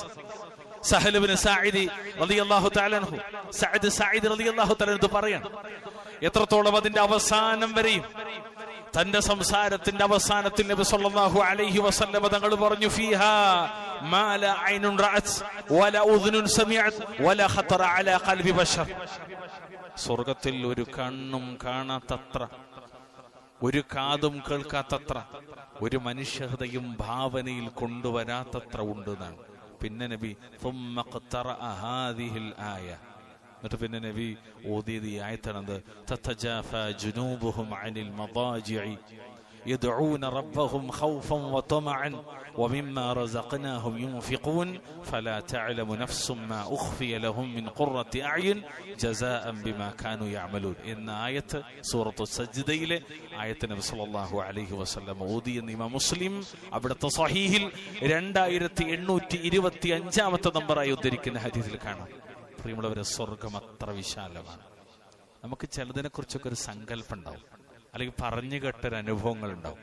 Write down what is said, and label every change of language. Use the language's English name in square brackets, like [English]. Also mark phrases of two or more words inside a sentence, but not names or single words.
[Malayalam] സഹൽ ഇബ്നു സഈദ് [Arabic] رضي الله تعالى عنه, [Malayalam] സഈദ് [Arabic] رضي الله تعالى عنه [Malayalam] പറയാണ്, എത്രത്തോളം അതിന്റെ അവസാനം വരെയും തന്റെ സംസാരത്തിന്റെ അവസാനത്തിൽ നബി [Arabic] صلى الله عليه وسلم [Malayalam] തങ്ങൾ പറഞ്ഞു, [Arabic] فيها ما لا عين رأت ولا أذن سمعت ولا خطر على قلب بشر. [Malayalam] സ്വർഗ്ഗത്തിൽ ഒരു കണ്ണും കാണാത്തത്ര, ഒരു കാതും കേൾക്കാത്തത്ര, ഒരു മനുഷ്യഹൃദയം ഭാവനയിൽ കൊണ്ടുവരാത്തത്ര ഉണ്ട് എന്നാണ്. പിന്നെ നബി [Arabic] ثم قرأ هذه الآية. [Malayalam] എന്നിട്ട് പിന്നെ നബി ഓതിയത് ഈ ആയത്താണത്, [Arabic] تتجافى جنوبهم عن المضاجع يدعون ربهم خوفا وطمعا ومما رزقناهم ينفقون فلا تعلم نفس ما أخفي لهم من قرة أعين جزاء بما كانوا يعملون. [Malayalam] എന്ന ആയത്ത് സൂറത്തു സജ്ദയിലെ ആയത്ത് നബി [Arabic] صلى الله عليه وسلم [Malayalam] ഓതിയെന്ന് ഇമാം മുസ്ലിം അവിടുത്തെ സ്വഹീഹിൽ 2825 നമ്പറായി ഉദ്ധരിക്കുന്ന ഹദീസിൽ കാണാം. പ്രിയമുള്ളവരെ, സ്വർഗം അത്ര വിശാലമാണ്. നമുക്ക് ചിലതിനെ കുറിച്ചൊക്കെ ഒരു സങ്കല്പം ഉണ്ടാവും, അല്ലെങ്കിൽ പറഞ്ഞു കേട്ടൊരു അനുഭവങ്ങൾ ഉണ്ടാവും.